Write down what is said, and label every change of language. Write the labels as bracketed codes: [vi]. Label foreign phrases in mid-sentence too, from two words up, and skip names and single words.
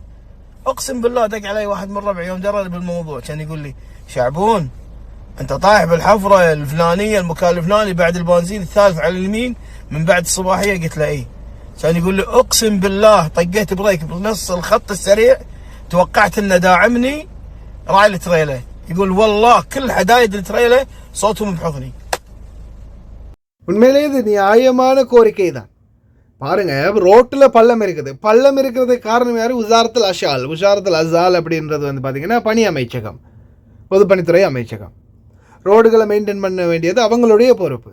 [ar] أقسم بالله دق علي واحد من ربعي يوم دراني بالموضوع كان يقول لي شعبون أنت طايح بالحفرة الفلانية المكان الفلاني بعد البنزين الثالث على اليمين من بعد الصباحية. قلت له إيه. كان يقول لي أقسم بالله طقيت بريك بنص الخط السريع، توقعت إنه داعمني راعي التريلة. يقول والله كل حدايد التريلة صوتهم بحضني. [ta] உண்மையிலே இது நியாயமான கோரிக்கை தான். பாருங்க, ரோட்டில் பள்ளம் இருக்குது. பள்ளம் இருக்கிறதுக்கு காரணம் யார்? உஷாரத்தில் அசால் அப்படின்றது வந்து பார்த்திங்கன்னா பணி அமைச்சகம், பொதுப்பணித்துறை அமைச்சகம். ரோடுகளை மெயின்டைன் பண்ண வேண்டியது அவங்களுடைய பொறுப்பு.